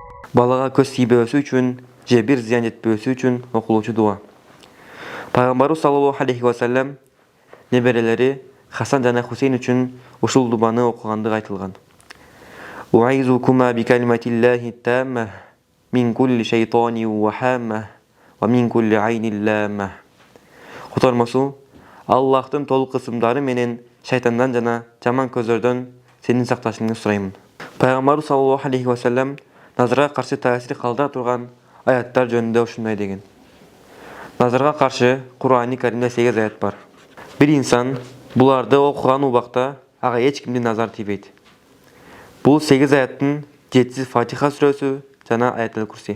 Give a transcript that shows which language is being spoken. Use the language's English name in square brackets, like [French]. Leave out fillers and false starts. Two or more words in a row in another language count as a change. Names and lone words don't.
[Kyrgyz] Балага көз тийбөөсү үчүн же бир зыян жетпөөсү үчүн окулуучу дуба. Пайгамбарыбыз [Arabic] صلى الله عليه وسلم [Kyrgyz] неберелери Хасан жана Хусейн үчүн ушул дубаны окугандыгы айтылган. [Arabic] أعيذكما بكلمات الله التامة من كل شيطان وهامة ومن كل عين لامة. [Kyrgyz] Котормосу Аллахтын толук кысымдары менен шайтандан жана жаман көздөрдөн сенин сакташыңды сураймын. Пайгамбарыбыз [Arabic] صلى الله عليه وسلم [Kyrgyz] назарга каршы таасир калдыра турган аяттар жөнүндө ушундай деген. Назарга каршы Кур'ани Каримде 8 аят бар. Бир инсан буларды окуган убакта ага эч кимдин назар тийбейт. Бул 8 аяттын 7-си Фатиха сүрөсү жана [Arabic] آية الكرسي.